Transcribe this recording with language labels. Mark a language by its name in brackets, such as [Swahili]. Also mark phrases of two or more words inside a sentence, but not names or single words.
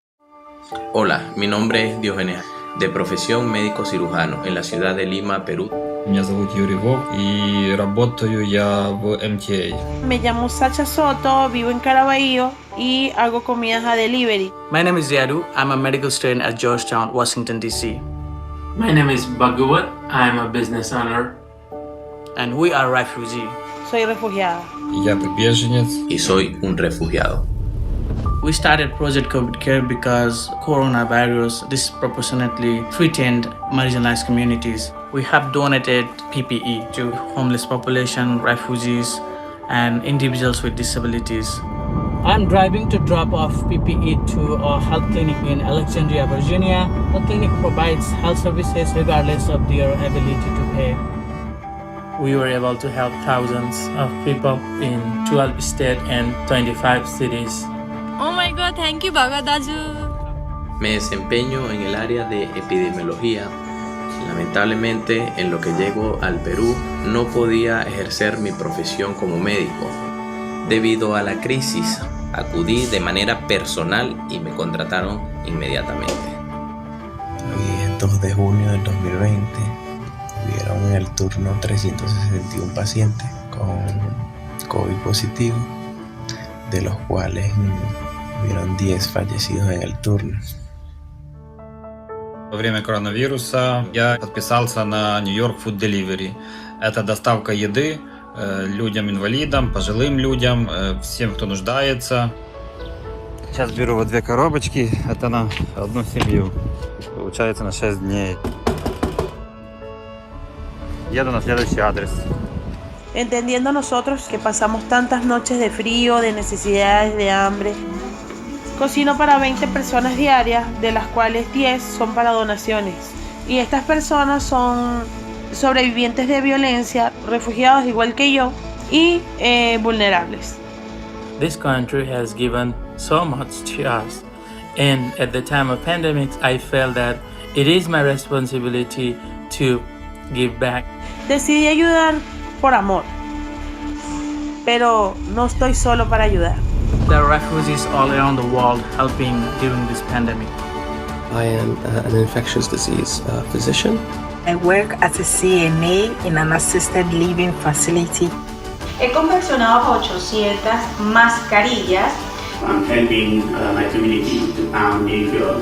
[Spanish] Hola, mi nombre es Diogenes, de profesión médico cirujano en la ciudad de Lima, Perú. [Russian] Меня зовут Юрий Вов, и работаю я в MTA. [Spanish] Me llamo Sacha Soto, vivo en Caraballo y hago comidas a delivery. [English] My name is Yadu. I'm a medical student at Georgetown, Washington, D.C. My name is Bhagavat. I'm a business owner. And we are refugee. [Spanish] Soy refugiada. [Russian] Я беженец. [Spanish] Y soy un refugiado. [English] We started Project COVID Care because coronavirus disproportionately threatened marginalized communities. We have donated PPE to homeless population, refugees, and individuals with disabilities. I'm driving to drop off PPE to a health clinic in Alexandria, Virginia. The clinic provides health services regardless of their ability to pay. We were able to help thousands of people in 12 states and 25 cities. Oh my God, thank you, Bagadaju. [Spanish] Me desempeño en el área de epidemiología. Lamentablemente, en lo que llego al Perú, no podía ejercer mi profesión como médico. Debido a la crisis, acudí de manera personal y me contrataron inmediatamente. Hoy es 2 de junio del 2020. Hubieron en el turno 361 pacientes con COVID positivo, de los cuales hubieron 10 fallecidos en el turno. [Russian] Во время коронавируса я подписался на New York Food Delivery. Это доставка еды людям-инвалидам, пожилым людям, всем, кто нуждается. Сейчас беру вот 2 коробочки, это на одну семью. Получается на 6 дней. Еду на следующий адрес. [Spanish] Entendiendo nosotros que pasamos tantas noches de frío, de necesidades, de hambre, cocino para 20 personas diarias, de las cuales 10 son para donaciones. Y estas personas son sobrevivientes de violencia, refugiados igual que yo, y vulnerables. [English] This country has given so much to us. And at the time of pandemic, I felt that it is my responsibility to give back. [Spanish] Decidí ayudar por amor, pero no estoy solo para ayudar. [English] There are refugees all around the world helping during this pandemic. I am an infectious disease physician. I work as a CNA in an assisted living facility. [Spanish] He confeccionado 800 mascarillas. [English] I'm helping my community to pound new fuel.